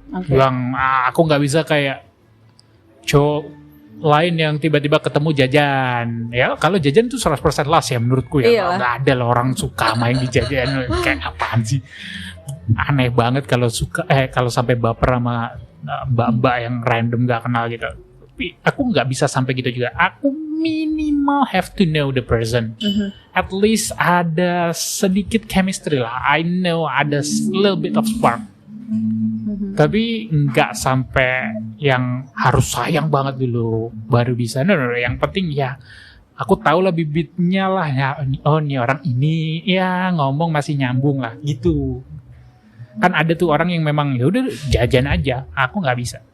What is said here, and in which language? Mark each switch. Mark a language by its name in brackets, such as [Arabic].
[Indonesian] Bilang aku gak bisa kayak cowok lain yang tiba-tiba ketemu jajan. Ya kalau jajan tuh 100% lust ya menurutku ya. Gak ada lah orang suka main di jajan. Kayak apaan sih? Aneh banget kalau kalau sampai baper sama mbak-mbak yang random gak kenal gitu. Tapi aku nggak bisa sampai gitu juga. Aku minimal [English] have to know the person. At least [Indonesian] ada sedikit chemistry lah. [English] I know [Indonesian] ada [English] little bit of spark. [Indonesian] Tapi nggak sampai yang harus sayang banget dulu baru bisa. No, yang penting ya aku tahu lah bibitnya lah ya. Oh nih orang ini ya ngomong masih nyambung lah gitu. Kan ada tuh orang yang memang ya udah jajan aja. Aku nggak bisa.